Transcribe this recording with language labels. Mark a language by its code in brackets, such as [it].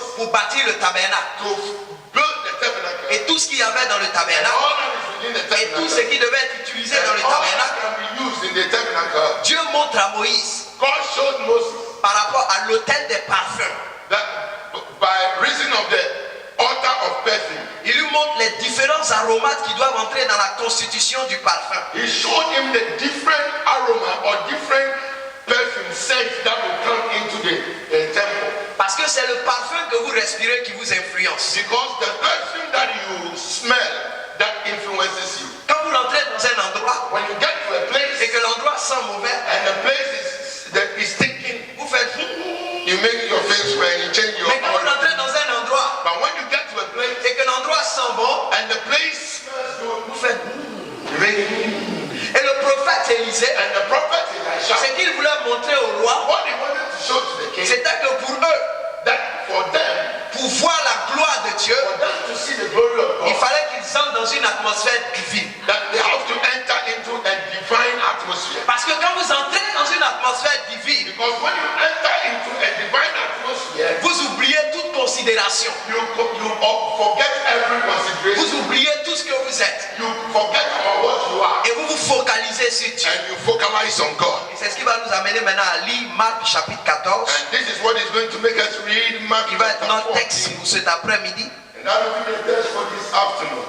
[fr] pour bâtir le tabernacle [en] to build the tabernacle, [fr] et tout ce qu'il y avait dans le [en] and [fr] tabernacle [en] all that is within the [fr] et tout ce [en] tabernacle, [fr] qui devait être utilisé dans [en] and [fr] le [en] all that [fr] tabernacle, [en] can be used in the tabernacle, [fr] Dieu montre à Moïse [en] God showed Moses [fr] par rapport à l'autel des parfums. [en] that by reason of the altar of perfume, [fr] Il lui montre les différents aromates qui doivent entrer dans la constitution du parfum. [en] he showed him the different aroma or different perfume scents that will come into the temple. [fr] Parce que c'est le parfum que vous respirez qui vous influence. [en] Because the perfume that you smell, that influences you. [fr] Quand vous rentrez dans un endroit [en] When you get to a place [fr] et que l'endroit sent mauvais, [en] and the place is stinking, [fr] vous faites [en] you make your face red, you change your [fr] mais quand vous [en] aura. [fr] rentrez dans un endroit [en] But when you get to a place [fr] et que l'endroit sent bon, [en] and the place smells good, [fr] vous faites [en] you make [fr] Et le prophète Élisée, [en] and the prophet Elisha, [fr] ce qu'il voulait montrer au roi, [en] what he wanted to show to the king, [fr] c'était que pour eux, [en] that for them, [fr] pour voir la gloire de Dieu, [en] for them to see the glory of [fr] il [en] God, [fr] fallait qu'ils entrent dans une atmosphère divine. [en] that they have to enter into a divine atmosphere. [fr] Parce que quand vous entrez dans une atmosphère divine, [en] Because when you enter into a divine atmosphere, [fr] vous oubliez toute considération. [en] you forget every consideration. [fr] Vous oubliez tout ce que vous êtes. [en] You forget about what you are [fr] Et vous vous focalisez sur Dieu. [en] and you focalize on God. [fr] Et c'est ce qui va nous amener maintenant à lire Marc chapitre 14. [en] And this is what is going to make us read Mark [fr] Qui va être [en] chapter [fr] notre texte [en] 14. [fr] pour cet après-midi. [en] And that will be the text for this afternoon.